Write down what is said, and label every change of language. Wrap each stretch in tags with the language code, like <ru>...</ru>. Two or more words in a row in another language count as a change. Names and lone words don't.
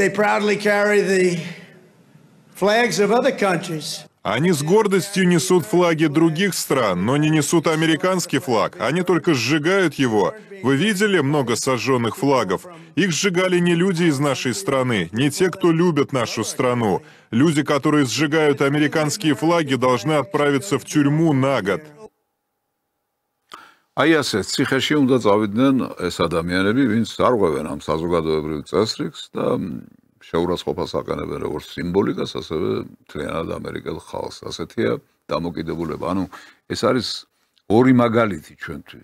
<ru>Они с гордостью несут флаги других стран, но не несут американский флаг. Они только сжигают его. Вы видели много сожженных флагов? Их сжигали не люди из нашей страны, не те, кто любит нашу страну. Люди, которые сжигают американские флаги, должны отправиться в тюрьму на год.</ru> <ka>აი ასე ციხეში უნდა წავიდნენ ეს ადამიანები, ვინც არღვევენ ამ საზოგადოებრივ წესრიგს და შეურაცხყოფას აყენებენ როგორც სიმბოლიკას, ასევე მთლიანად ამერიკელ ხალხს. ასეთია დამოკიდებულება. ანუ ეს არის ორი მაგალითი ჩვენთვის.</ka>